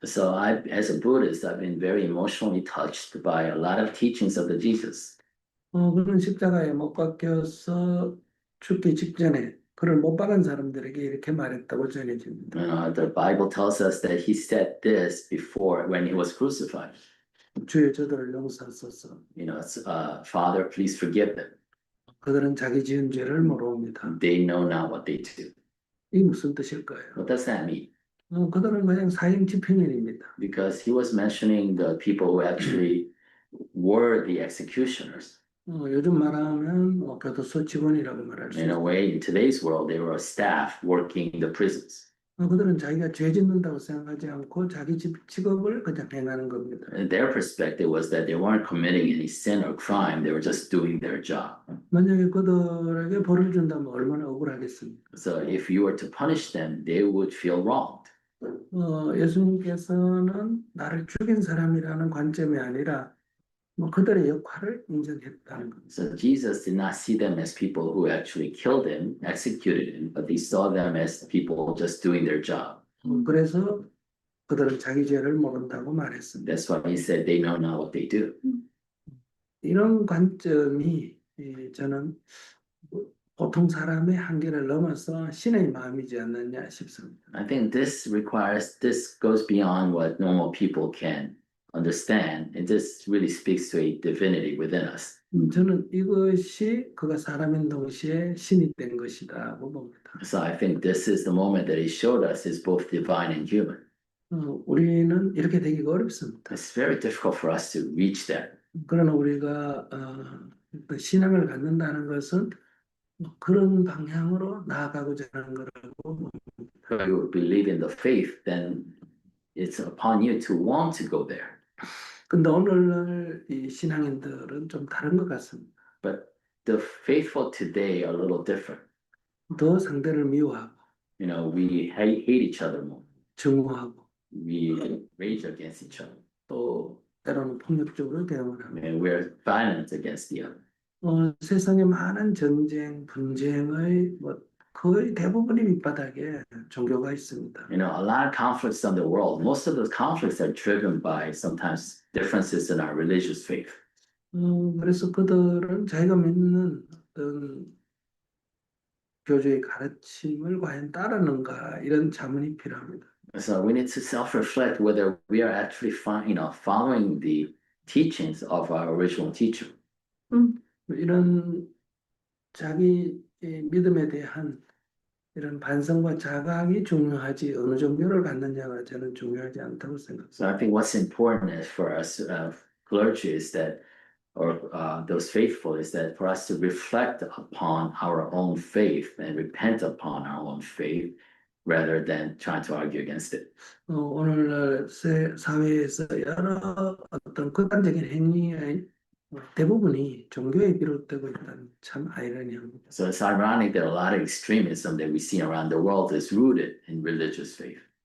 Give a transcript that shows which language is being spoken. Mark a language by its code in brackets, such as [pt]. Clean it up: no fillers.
[en] So as a Buddhist, I've been very emotionally touched by a lot of teachings of the Jesus. [ko] 그는 십자가에 못 박혀서 죽기 직전에 그를 못 박은 사람들에게 이렇게 말했다고 전해집니다. [en] The Bible tells us that he said this before when he was crucified. [ko] 주여 저들을 용서하소서. [en] Father, please forgive them. [ko] 그들은 자기 지은 죄를 모릅니다. [en] They know not what they do. [ko] 이게 무슨 뜻일까요? [en] What does that mean? [ko] 그들은 그냥 사형 집행인입니다. [en] Because he was mentioning the people who actually were the executioners. [ko] 요즘 말하면 교도소 직원이라고 말할 수 [en] In a [ko] 있어요. [en] way, in today's world, they were a staff working the prisons. [ko] 그들은 자기가 죄 짓는다고 생각하지 않고 자기 직업을 그냥 행하는 겁니다. [en] And their perspective was that they weren't committing any sin or crime, they were just doing their job. [ko] 만약에 그들에게 벌을 준다면 얼마나 억울하겠습니까? [en] So if you were to punish them, they would feel wronged. [ko] 예수님께서는 나를 죽인 사람이라는 관점이 아니라 그들의 역할을 인정했다는 겁니다. [en] So Jesus did not see them as people who actually killed him, executed him, but he saw them as people just doing their job. [ko] 그래서 그들은 자기 죄를 모른다고 말했습니다. [en] That's why he said they know not what they do. [ko] 이런 관점이 저는 보통 사람의 한계를 넘어서 신의 마음이지 않느냐 싶습니다. [en] I think this goes beyond what normal people can understand. And this really speaks to a divinity within us. [ko] 저는 이것이 그가 사람인 동시에 신이 된 것이라고 봅니다. [en] So I think this is the moment that he showed us is both divine and human. [ko] 우리는 이렇게 되기가 어렵습니다. [en] It's very difficult for us to reach that. [ko] 그러나 우리가 신앙을 갖는다는 것은 그런 방향으로 나아가고자 하는 거라고. [en] If you believe in the faith, then it's upon you to want to go there. [ko] 근데 오늘날 이 신앙인들은 좀 다른 것 같습니다. [en] But the faithful today are a little different. [ko] 더 상대를 미워하고 [en] You know, we hate each other more. [ko] 증오하고 [en] We rage against each other. [ko] 또 때로는 폭력적으로 대응을 합니다. [en] And we're violent against the other. [ko] 세상의 많은 전쟁, 분쟁의 거의 대부분이 밑바닥에 종교가 있습니다. [en] You know, a lot of conflicts in the world, most of those conflicts are driven by sometimes differences in our religious faith. [ko] 그래서 그들은 자기가 믿는 어떤 교주의 가르침을 과연 따르는가 이런 자문이 필요합니다. [en] So we need to self-reflect whether we are actually following the teachings of our original teacher. [ko] 이런 자기 믿음에 대한 이런 반성과 자각이 중요하지 어느 종교를 갖느냐가 저는 중요하지 않다고 생각합니다. [en] So I think what's important is for us clergy is that, or those faithful, is that for us to reflect upon our own faith and repent upon our own faith rather than trying to argue against it. [ko] 오늘날 사회에서 여러 어떤 극단적인 행위의 대부분이 종교에 비롯되고 있다는 참 아이러니합니다. [en] So it's ironic that a lot of extremism that we see around the world is rooted in religious faith.